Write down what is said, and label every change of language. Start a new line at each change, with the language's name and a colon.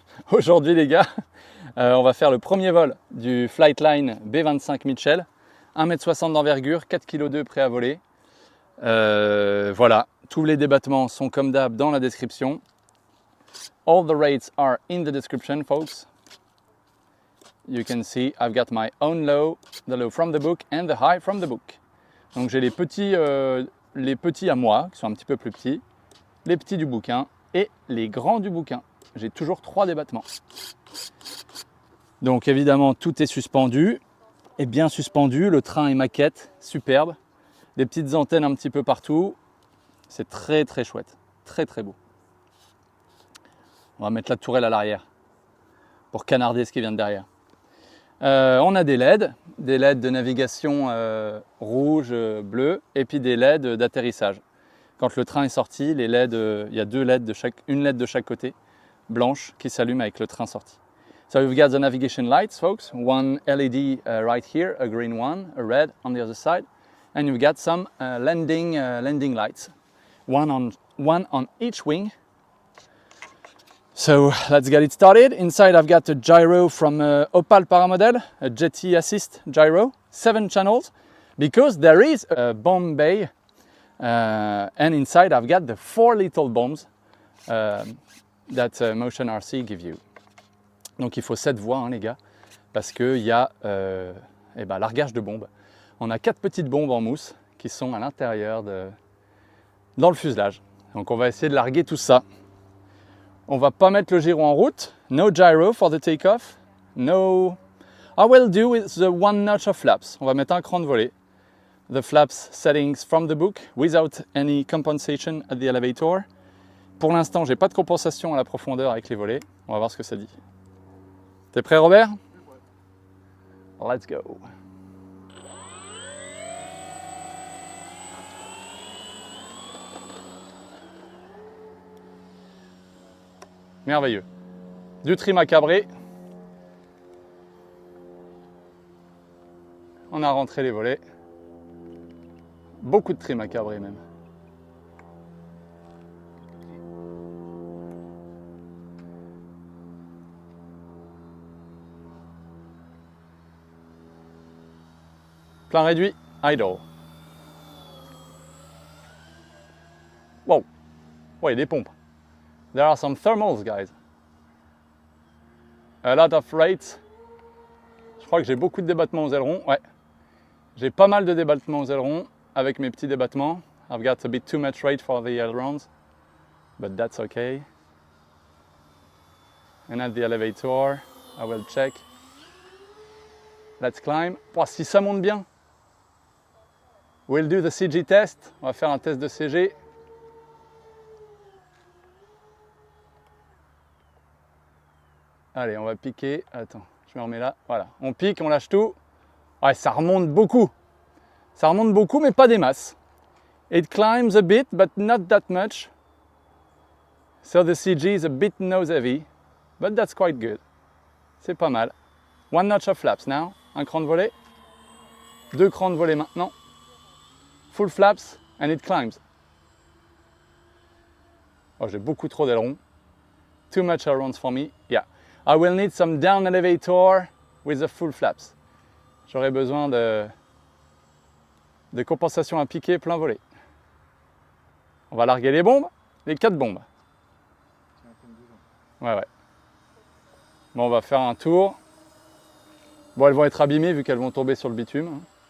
French: Aujourd'hui les gars, on va faire le premier vol du Flightline B25 Mitchell, 1m60 d'envergure, 4,2 kg prêt à voler. Voilà, tous les débattements sont comme d'hab dans la description.
English: All the rates are in the description, folks. You can see I've got my own low, the low from the book and the high from the book.
French: Donc j'ai les petits à moi, qui sont un petit peu plus petits, les petits du bouquin et les grands du bouquin. J'ai toujours 3 débattements. Donc évidemment tout est suspendu, et bien suspendu, le train est maquette, superbe, des petites antennes un petit peu partout, c'est très très chouette, très très beau. On va mettre la tourelle à l'arrière pour canarder ce qui vient de derrière. On a des LED de navigation rouge, bleu, et puis des LED d'atterrissage. Quand le train est sorti, les LED, il y a une LED de chaque côté, blanche, qui s'allume avec le train sorti.
English: So we've got the navigation lights, folks. One LED right here, a green one, a red on the other side, and you've got some landing lights, one on each wing. So let's get it started. Inside I've got a gyro from Opal Paramodel, a jetty assist gyro, 7 channels, because there is a bomb bay, and inside I've got the 4 little bombs that Motion RC give you.
French: Donc il faut 7 voies hein, les gars, parce qu'il y a largage de bombes. On a 4 petites bombes en mousse qui sont à l'intérieur dans le fuselage. Donc on va essayer de larguer tout ça. On va pas mettre le gyro en route.
English: No gyro for the takeoff. No. I will do with the 1 notch of flaps.
French: On va mettre un cran de volée.
English: The flaps settings from the book without any compensation at the elevator.
French: Pour l'instant, j'ai pas de compensation à la profondeur avec les volets. On va voir ce que ça dit. T'es prêt Robert?
English: Let's go.
French: Merveilleux. Du trim à cabré. On a rentré les volets. Beaucoup de trim à cabrer même. Plein réduit, idle. Wow. Ouais, des pompes.
English: There are some thermals, guys. A lot of rates.
French: Je crois que j'ai beaucoup de débattements aux ailerons. Ouais. J'ai pas mal de débattements aux ailerons avec mes petits débattements.
English: I've got a bit too much rate for the ailerons, but that's okay. And at the elevator, I will check. Let's climb.
French: Oh, si ça monte bien.
English: We'll do the CG test.
French: On va faire un test de CG. Allez, on va piquer. Attends, je me remets là. Voilà, on pique, on lâche tout. Ouais, ça remonte beaucoup. Ça remonte beaucoup, mais pas des masses.
English: It climbs a bit, but not that much. So the CG is a bit nose heavy, but that's quite good.
French: C'est pas mal.
English: 1 notch of flaps now.
French: Un cran de volée. 2 crans de volée maintenant.
English: Full flaps, and it climbs.
French: Oh, j'ai beaucoup trop d'ailerons.
English: Too much ailerons for me. Yeah. I will need some down elevator with the full flaps.
French: J'aurai besoin de compensation à piquer plein volet. On va larguer les bombes, les 4 bombes. Ouais. Bon, on va faire un tour. Bon, elles vont être abîmées vu qu'elles vont tomber sur le bitume.